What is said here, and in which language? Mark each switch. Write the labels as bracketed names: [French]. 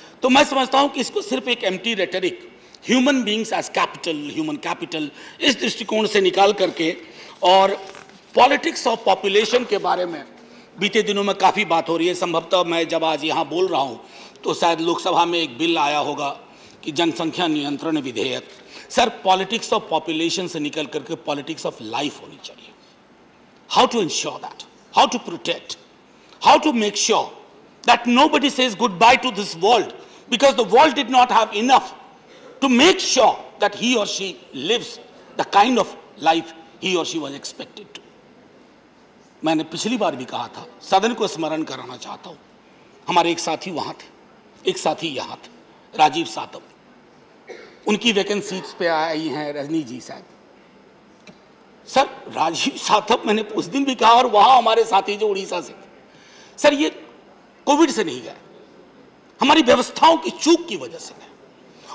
[Hindi] तो मैं समझता हूं कि इसको सिर्फ एक empty rhetoric, [English] human beings as capital, human capital, [Hindi] इस दृष्टिकोण से निकाल करके, और [English] politics of population [Hindi] के बारे में बीते दिनों में काफ़ी बात हो रही है। संभवतः मैं जब आज यहाँ बोल रहा हूँ तो शायद लोकसभा में एक बिल आया होगा कि जनसंख्या नियंत्रण विधेयक। सर, [English] politics of population [Hindi] से निकल करके [English] politics of life [Hindi] होनी चाहिए। [English] How to ensure that, how to protect, how to make sure that nobody says goodbye to this world because the world did not have enough to make sure that he or she lives the kind of life he or she was expected to. [Hindi] मैंने पिछली बार भी कहा था, सदन को स्मरण कराना चाहता हूं, हमारे एक साथी वहां थे, एक साथी यहां थे, राजीव सातव, उनकी वैकेंसीज पे आई हैं रजनी जी साहब। सर, राजीव सातव, मैंने उस दिन भी कहा, और वहां हमारे साथी जो उड़ीसा से, सर ये कोविड से नहीं गए, हमारी व्यवस्थाओं की चूक की वजह से गए।